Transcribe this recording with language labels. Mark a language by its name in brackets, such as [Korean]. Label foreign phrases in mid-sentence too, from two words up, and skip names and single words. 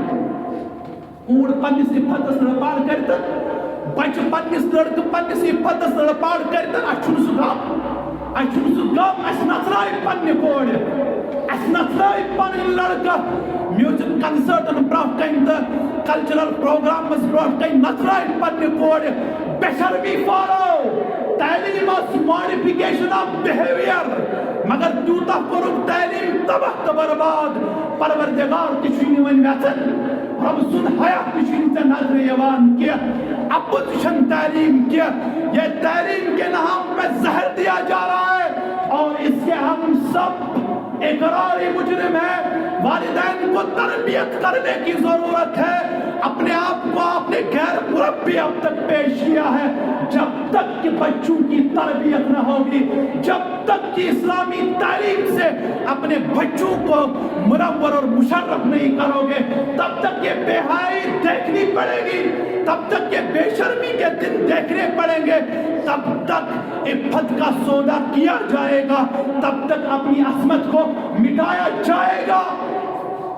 [Kashmiri] کوٗر پننِس عفتس لڑپاڑ کٔرِتھ بچہِ پننِس لڑکہٕ پننِس عفتس لڑپاڑ کٔرِتھ اَسہِ چھُنہٕ سُہ غم اَسہِ نژرایہِ پننہِ کورِ اَسہِ نژرایہِ پنٕنۍ لڑکہٕ [English] music concerts [Kashmiri] برونٛہہ کنہِ تہٕ [English] cultural programs [Kashmiri] برونٛہہ کنہِ نژرایہِ پننہِ کورِ بے شرمی پھاراو تعلیٖم ٲس [English] modification of behaviour [Kashmiri] مگر تیوٗتاہ کوٚرُکھ تعلیٖم تباہ تہٕ برباد پروردگار تہِ چھُے نہٕ وۄنۍ ویژن رب سُنٛد حیا تہِ چھُے نہٕ ژےٚ نظرِ یِوان کینٛہہ اپُز چھنہٕ تعلیٖم کینٛہہ [Urdu] یہ تعلیم کے نام پہ زہر دیا جا رہا ہے اور اس کے ہم سب اقراری مجرم ہیں والدین کو تربیت کرنے کی ضرورت ہے اپنے آپ کو اپنے غیر مربی اب تک پیش کیا ہے جب تک کہ بچوں کی تربیت نہ ہوگی جب تک کہ اسلامی تعلیم سے اپنے بچوں کو منور اور مشرف نہیں کرو گے تب تک یہ بے حیائی دیکھنی پڑے گی تب تک یہ بے شرمی کے دن دیکھنے پڑیں گے تب تک عفت کا سودا کیا جائے گا تب تک اپنی عصمت کو مٹایا جائے گا